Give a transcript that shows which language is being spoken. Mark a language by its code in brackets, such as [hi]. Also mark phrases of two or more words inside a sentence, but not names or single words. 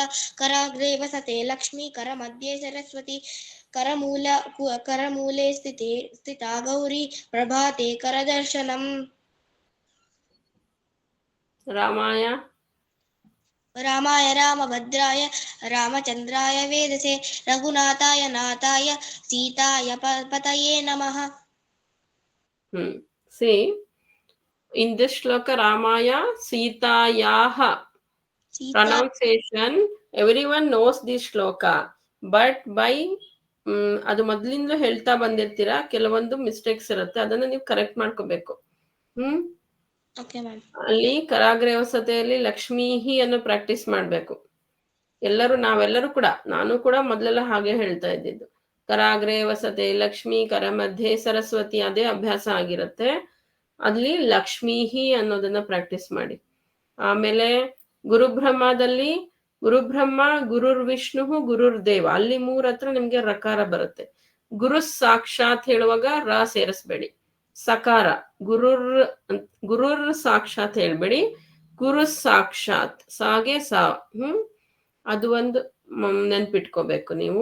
[sa] कराग्रे वसते लक्ष्मी करमध्ये सरस्वती करमूले स्थिता गौरी प्रभाते करदर्शनम्। रामाय रामभद्राय रामचन्द्राय वेधसे रघुनाथाय नाथाय सीताय पतये नमः. [en] See, in this shloka Ramaya Sitayaha pronunciation, everyone knows this shloka, but by [kn] ಅದು ಮೊದಲಿಂದಲೂ ಹೇಳ್ತಾ ಬಂದಿರ್ತೀರಾ, ಕೆಲವೊಂದು ಮಿಸ್ಟೇಕ್ಸ್ ಇರುತ್ತೆ, ಅದನ್ನ ನೀವು ಕರೆಕ್ಟ್ ಮಾಡ್ಕೋಬೇಕು. ಅಲ್ಲಿ ಕರಾಗ್ರೆ ವಸತೆಯಲ್ಲಿ ಲಕ್ಷ್ಮೀಹಿ ಅನ್ನು ಪ್ರಾಕ್ಟೀಸ್ ಮಾಡ್ಬೇಕು. ನಾವೆಲ್ಲರೂ ಕೂಡ, ನಾನು ಕೂಡ ಮೊದಲೆಲ್ಲ ಹಾಗೆ ಹೇಳ್ತಾ ಇದ್ದಿದ್ದು, [sa] ಕರಾಗ್ರೆ ವಸತೆ ಲಕ್ಷ್ಮೀ ಕರ ಮಧ್ಯೆ ಸರಸ್ವತಿ, [kn] ಅದೇ ಅಭ್ಯಾಸ ಆಗಿರುತ್ತೆ. ಅಲ್ಲಿ ಲಕ್ಷ್ಮೀಹಿ ಅನ್ನೋದನ್ನ ಪ್ರಾಕ್ಟೀಸ್ ಮಾಡಿ. ಆಮೇಲೆ ಗುರುಬ್ರಹ್ಮದಲ್ಲಿ [sa] ಗುರುಬ್ರಹ್ಮ ಗುರುರ್ ವಿಷ್ಣು ಗುರುರ್ ದೇವ, [kn] ಅಲ್ಲಿ 3 ಹತ್ರ ನಿಮ್ಗೆ ರಕಾರ ಬರುತ್ತೆ. [sa] ಗುರು ಸಾಕ್ಷಾತ್ [kn] ಹೇಳುವಾಗ ರ ಸೇರಿಸ್ಬೇಡಿ, ಸಕಾರ. [sa] ಗುರುರ್ ಸಾಕ್ಷಾತ್ [kn] ಹೇಳ್ಬೇಡಿ, [sa] ಗುರು ಸಾಕ್ಷಾತ್, [kn] ಸಾಗೆ ಸಾ. ಅದು ಒಂದು ನೆನ್ಪಿಟ್ಕೋಬೇಕು ನೀವು.